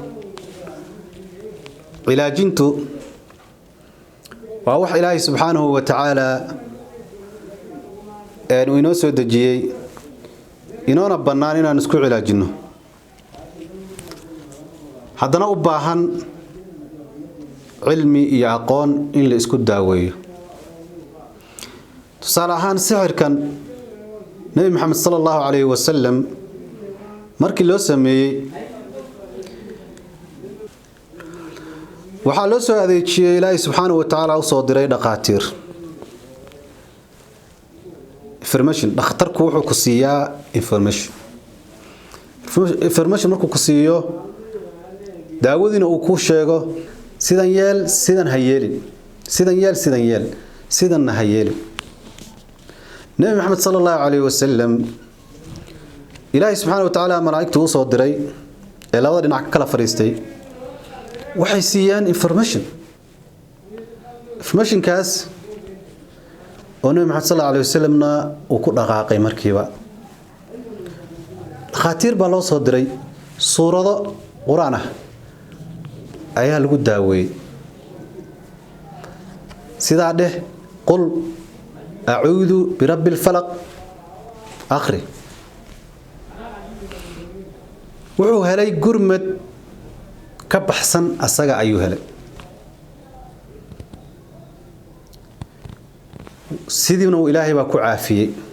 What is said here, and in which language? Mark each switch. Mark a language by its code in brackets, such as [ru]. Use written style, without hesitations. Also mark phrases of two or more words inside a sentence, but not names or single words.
[so] cilaajintu waa wax Ilaahay [ar] سبحانه وتعالى [so] uu inoo soo dajiyay inoona banaan inaan isku cilaajino haddana u baahan cilmi iyo aqoon in la isku daaweeyo tusaale ahaan sixirkan Nabi Muhammad [ar] صلى الله عليه وسلم [so] markii loo sameeyay waxaa loo soo adeejiyay Ilaahay [ar] سبحانه وتعالى [so] oo soo diray dhaqaatiir information dhakhtarku wuxuu ku siiyaa information markuu ku siiyo daawadina uu ku sheego sidan yeel sidan ha yeelin sidan ha yeelin Nabi Muhammad [ar] صلى الله عليه وسلم [so] Ilaahay [ar] سبحانه وتعالى [so] malaa'iktu uu soo diray ee labada dhinac kala fariistay waxay siiyaan information kaas oo Nabi Muhammad [ar] صلى الله عليه وسلم [so] uu ku dhaqaaqay markiiba khatiir baa loo soo diray suurado quraan ah ayaa lagu daaweeyay sidaa dheh [ar] قل أعوذ برب الفلق [so] akhri wuxuu helay gurmad ka baxsan asaga ayuu helay sidina uu Ilaahay baa ku caafiyay